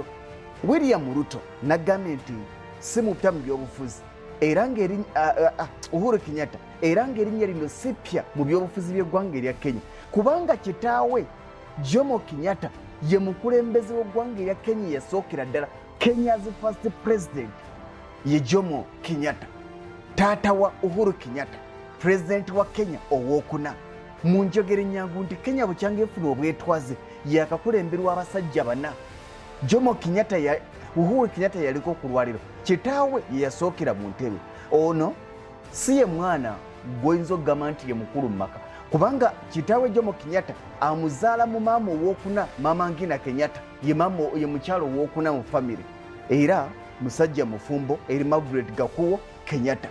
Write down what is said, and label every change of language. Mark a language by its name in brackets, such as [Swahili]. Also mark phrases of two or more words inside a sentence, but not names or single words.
[Ganda] William Ruto naggambye nti si mupya mu byobufuzi era Uhuru Kenyatta era ng'erinnya lino si ppya mu byobufuzi by'eggwanga erya Kenya kubanga kitaawe Jomo Kenyatta ye mukulembeze w'eggwanga erya Kenya yasookera ddala. [English] Kenya's first president [Ganda] ye Jomo Kenyatta, taata wa Uhuru Kenyatta, president wa Kenya owookuna. Mu njogera ennyangu nti Kenya bukyanga efuna obwetwaze yakakulemberwa abasajja bana. Jomo Kenyatta Uhuru Kenyatta yaliko ku lwaliro, kitaawe ye yasookera mu ntebe. Ono si ye mwana gw'oyinza okugamba nti ye mukulu mu maka, kubanga kitaawe Jomo Kenyatta amuzaala mu maama owookuna, Maama Ngina Kenyatta ye mukyalo owookuna mu famire, era musajja mufumbo eri Margaret Gakuwo Kenyatta.